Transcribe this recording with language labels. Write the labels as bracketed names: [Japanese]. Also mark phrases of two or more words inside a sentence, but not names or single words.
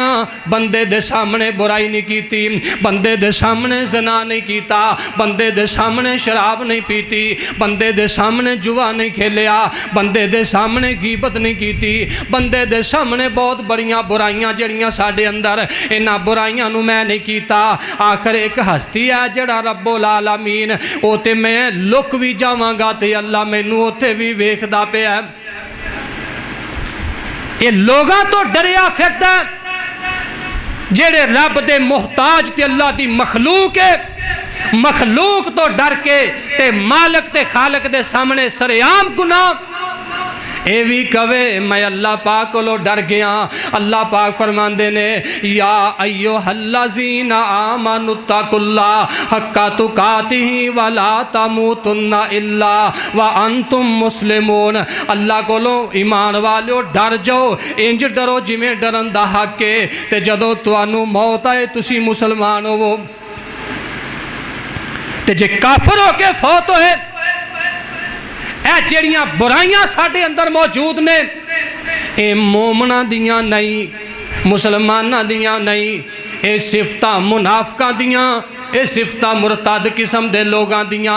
[Punjabi] بندے دے سامنے برائی نہیں کیتی، بندے دے سامنے زنا نہیں کیتا، بندے دے سامنے شراب نہیں پیتی، بندے دے سامنے جوا نہیں کھیڈیا، بندے دے سامنے غیبت نہیں کیتی، بندے دے سامنے بہت وڈیاں برائیاں جیہڑیاں ساڈے اندر، انہاں برائیاں نوں میں نہیں کیتا. آخر اک ہستی ہے جیہڑا [Arabic] رب العالمين, [Punjabi] او تے میں لک بھی جاواں گا تے اللہ مینوں اوتھے بھی ویکھدا پیا. یہ لوکاں توں ڈریا پھردا جیہڑے رب دے محتاج تے اللہ دی مخلوق ہے. مخلوق توں ڈر کے تے مالک تے خالق دے سامنے سرعام گناہ یہ بھی کہوے میں اللہ پاک کو ڈر گیا. اللہ پاک فرماندے نے [Arabic] يا أيها الذين آمنوا اتقوا الله حق تقاته ولا تموتن إلا وأنتم مسلمون. [Punjabi] اللہ کولوں ایمان والیو ڈر جاؤ، انج ڈرو جویں ڈرن دا حق ہے، تے جدوں تہانوں موت آئے تسی مسلمان ہووو. تے جے کافر ہو کے فوت ہوئے، ایہ جیہڑیاں برائیاں ساڈے اندر موجود نے، یہ مومناں دیاں نہیں، مسلماناں دیاں نہیں، یہ صفتاں منافقاں دیاں، یہ صفتاں مرتد قسم دے لوکاں دیاں.